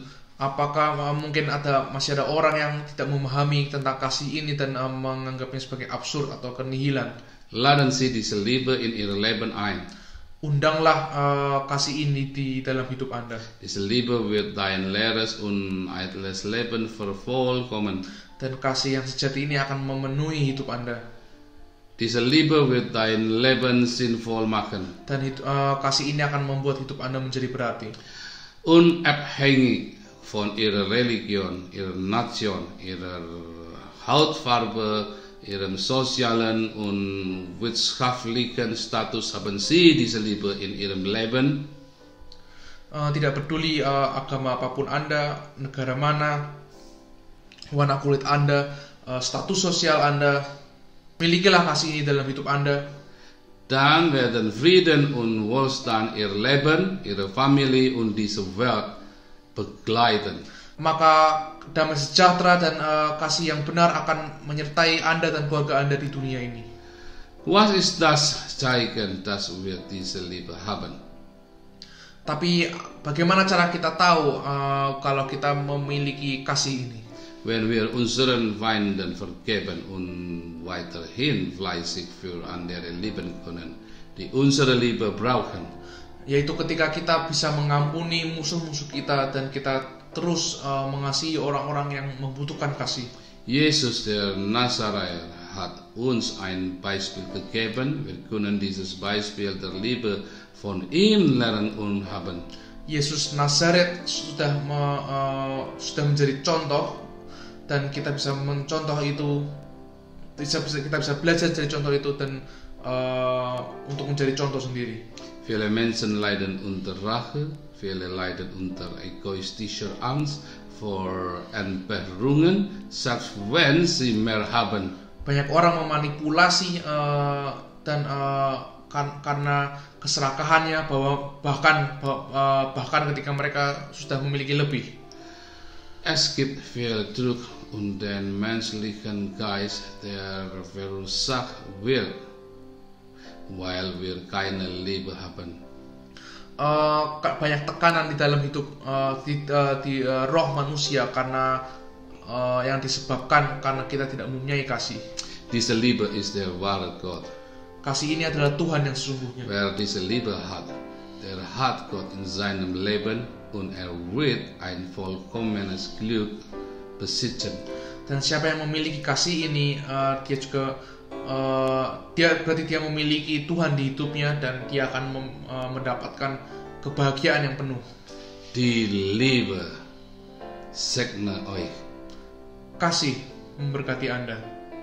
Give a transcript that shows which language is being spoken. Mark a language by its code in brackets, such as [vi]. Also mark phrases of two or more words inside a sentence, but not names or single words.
[id] Apakah masih ada orang yang tidak memahami tentang kasih ini dan menganggapnya sebagai absurd atau kenihilan? [de] Laden Sie diese Liebe in Ihr Leben ein. [id] Undanglah kasih ini di dalam hidup Anda. [de] Diese Liebe wird dein leeres und eitles Leben vervollkommen. [id] Dan kasih yang sejati ini akan memenuhi hidup Anda. [de] Diese Liebe wird dein Leben sinnvoll machen. [id] Dan kasih ini akan membuat hidup Anda menjadi berarti. [de] Unabhängig von ihrer Religion, ihrer Nation, ihrer Hautfarbe, ihrem sozialen und wirtschaftlichen Status haben Sie diese Liebe in Ihrem Leben. [id] Tidak peduli agama apapun Anda, negara mana, warna kulit Anda, status sosial Anda, milikilah kasih ini dalam hidup Anda. [de] Dann werden Frieden und Wohlstand Ihr Leben, Ihre Familie und diese Welt begleiten. [id] Maka damai sejahtera dan kasih yang benar akan menyertai Anda dan keluarga Anda di dunia ini. [de] Was ist das Zeichen, dass wir diese Liebe haben? [id] Tapi bagaimana cara kita tahu kalau kita memiliki kasih ini? [de] Wenn wir unseren Feinden vergeben und weiterhin fleißig für andere lieben können, die unsere Liebe brauchen. [id] Yaitu ketika kita bisa mengampuni musuh-musuh kita dan kita terus mengasihi orang-orang yang membutuhkan kasih. [de] Jesus der Nazarener hat uns ein Beispiel gegeben. Wir können dieses Beispiel der Liebe von ihm lernen und haben. [id] Yesus Nazaret sudah menjadi contoh dan kita bisa mencontoh itu. Kita bisa belajar dari contoh itu dan untuk menjadi contoh sendiri. [de] Viele Menschen leiden unter Rache, viele leiden unter egoistischer Angst vor Entbehrungen, selbst wenn sie mehr haben. [id] Banyak orang memanipulasi dan karena keserakahannya bahwa bahkan ketika mereka sudah memiliki lebih. [de] Es gibt viel Druck und den menschlichen Geist, der verursacht wird, weil wir keine Liebe haben. [id] Banyak tekanan di dalam hidup di roh manusia karena yang disebabkan karena kita tidak mempunyai kasih. [de] Diese Liebe ist der wahre Gott. [id] Kasih ini adalah Tuhan yang sesungguhnya. [de] Wer diese Liebe hat, der hat Gott in seinem Leben und wird ein vollkommenes Glück besitzen. [id] Dan siapa yang memiliki kasih ini, dia juga berarti dia memiliki Tuhan di hidupnya dan dia akan mendapatkan kebahagiaan yang penuh. [de] Die Liebe segne euch. [id] Kasih memberkati Anda.